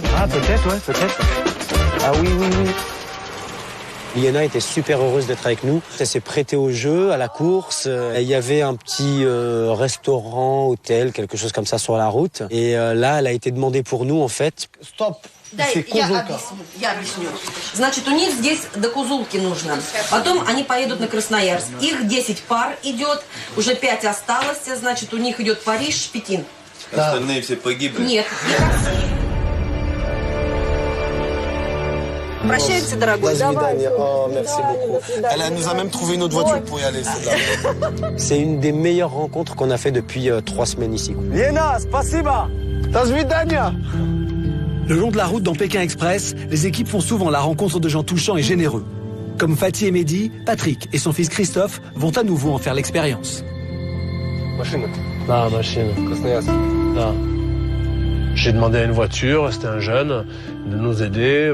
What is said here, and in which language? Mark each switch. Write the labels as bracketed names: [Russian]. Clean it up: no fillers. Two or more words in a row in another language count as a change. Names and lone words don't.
[French] Ah, peut-être. Ah oui. Liana était super heureuse d'être avec nous. Elle s'est prêtée au jeu, à la course. Il y avait un petit restaurant, hôtel, quelque chose comme ça sur la route. Et là, elle a été demandée pour nous, en fait. Stop. [Russian] Я объясню. Значит, у них здесь до Кузулки нужно. Потом они поедут на Красноярск. Их 10 пар идет, уже 5 осталось. Значит, у них идет Париж, Шпетин. Остальные все погибли? Нет. Прощаемся, дорогой. [French] Merci beaucoup. Elle nous a même trouvé une autre voiture pour y aller. C'est une des meilleures rencontres qu'on a fait depuis 3 semaines ici. Liena, [Russian] spasiba. До свидания. [French] Le long de la route dans Pékin Express, les équipes font souvent la rencontre de gens touchants et généreux. Comme Fatih et Mehdi, Patrick et son fils Christophe vont à nouveau en faire l'expérience. Machine. Non. J'ai demandé à une voiture, c'était un jeune, de nous aider.